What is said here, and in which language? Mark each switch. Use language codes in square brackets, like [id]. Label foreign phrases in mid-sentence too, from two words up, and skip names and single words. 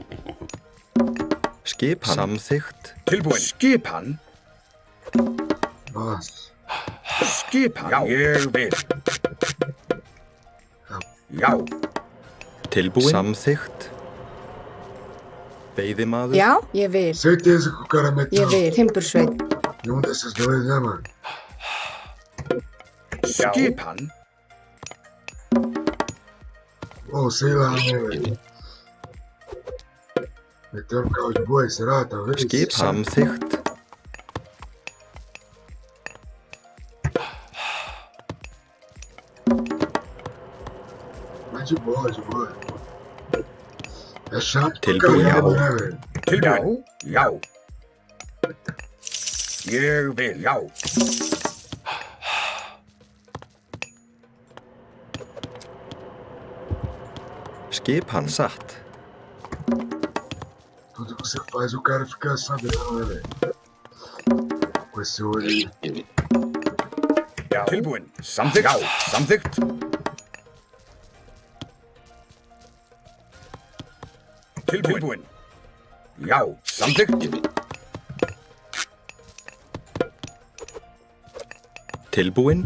[is] Skipan. Samþykkt. Tilbúin. Skipan. [pt] Nossa. [is] Skipan. Já. Ég vil. Já. Tilbúin. Samþykkt. Veiðimaður. Já, ég vil. [pt] Certeza que o cara meteu [is] Ég vil. Timbursveit. [pt] em um desses dois, né, mano? [is] Skipan. [pt] Ou sei lá, né, velho? Meteu no carro de boi, será? Talvez? [is] Skip. Samþykkt. [pt] Mas de boa, de boa. É chato pra [is] Tilbúin. [pt] caramba, né, velho? [is] Tilbúin. Já. Ég vil. Já. Skipan. Satt. [pt] Tudo que você faz, o cara fica sabendo, né, velho? Com esse olho aí. [is] Já. Tilbúin. Samþykkt. Já. Samþykkt. Tilbúin. Já. Samþykkt. Tilbúin.